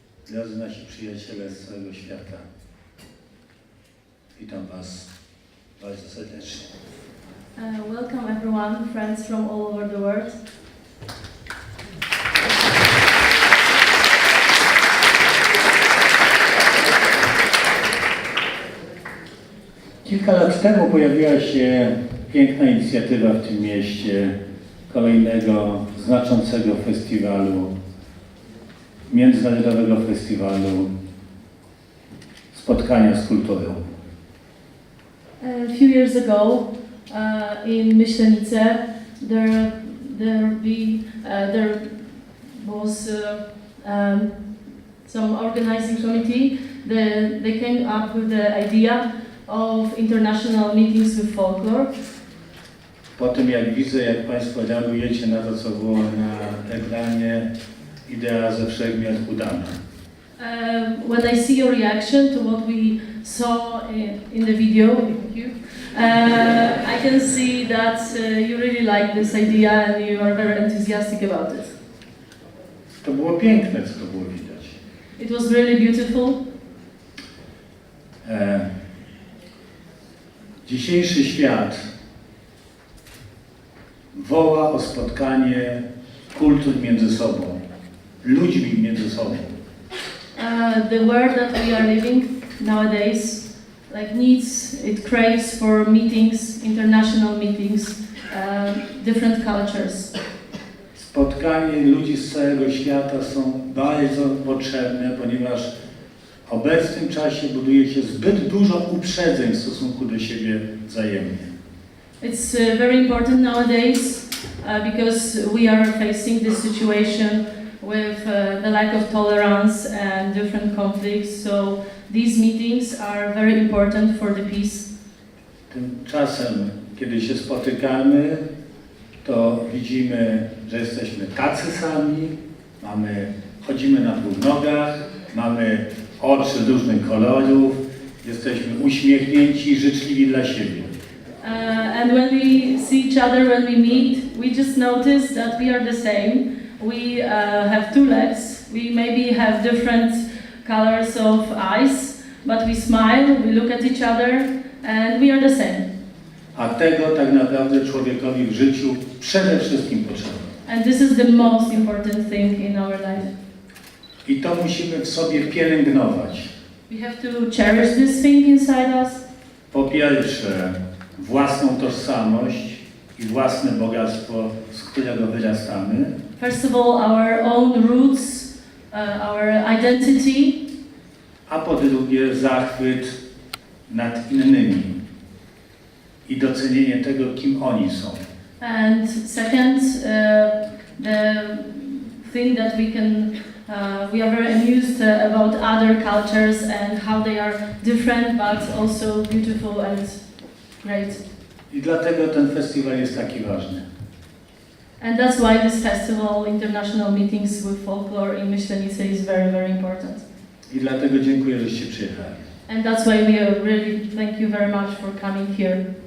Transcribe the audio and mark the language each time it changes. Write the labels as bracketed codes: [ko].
[pl] Drodzy nasi przyjaciele z całego świata, witam Was bardzo serdecznie. [en] Welcome everyone, friends from all over the world. [pl] Kilka lat temu pojawiła się piękna inicjatywa w tym mieście kolejnego znaczącego festiwalu, międzynarodowego festiwalu Spotkania z kulturą. [en] A few years ago, in Myślenice, there was some organizing committee. They came up with the idea of international meetings with folklore. [pl] Po tym jak widzę, jak Państwo reagujecie na to, co było na ekranie, idea ze wszechmiar udana. [en] When I see your reaction to what we saw in the video, I can see that you really like this idea and you are very enthusiastic about it. [pl] To było piękne, co to było widać. [en] It was really beautiful. [pl] Dzisiejszy świat woła o spotkanie kultur między sobą, ludźmi między sobą. [en] The world that we are living nowadays it craves for meetings, international meetings, different cultures. [pl] Spotkanie ludzi z całego świata są bardzo potrzebne, ponieważ w obecnym czasie buduje się zbyt dużo uprzedzeń w stosunku do siebie wzajemnie. [en] It's very important nowadays because we are facing this situation with the lack of tolerance and different conflicts. So these meetings are very important for the peace. [pl] Tymczasem, kiedy się spotykamy, to widzimy, że jesteśmy tacy sami, chodzimy na dwóch nogach, mamy oczy różnych kolorów, jesteśmy uśmiechnięci i życzliwi dla siebie. [en] And when we see each other, when we meet, we just notice that we are the same. We have two legs, we maybe have different colors of eyes, but we smile, we look at each other, and we are the same. [pl] A tego tak naprawdę człowiekowi w życiu przede wszystkim potrzeba. [en] And this is the most important thing in our life. [pl] I to musimy w sobie pielęgnować. [en] We have to cherish this thing inside us. [pl] Po pierwsze, własną tożsamość i własne bogactwo, z którego wyrastamy. [en] First of all, our own roots, our identity. [pl] A po drugie, zachwyt nad innymi i docenienie tego, kim oni są. [en] And second, the thing that we are very amused about other cultures and how they are different but also beautiful and great. [pl] I dlatego ten festiwal jest taki ważny. [en] And that's why this festival, International Meetings with Folklore in Myślenice, is very, very important. [pl] I dlatego dziękuję, żeście przyjechali. [en] And that's why we really thank you very much for coming here.